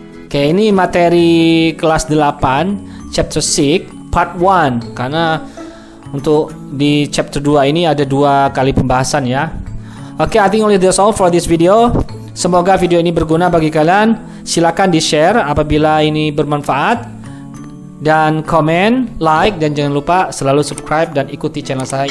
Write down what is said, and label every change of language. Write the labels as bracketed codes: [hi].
[id] Oke, ini materi kelas 8, chapter 6, part 1. Karena untuk di chapter 2 ini ada 2 kali pembahasan ya. [en] Oke, I think only that's all for this video. [id] Semoga video ini berguna bagi kalian. Silakan di-share apabila ini bermanfaat, dan komen, like, dan jangan lupa selalu subscribe dan ikuti channel saya.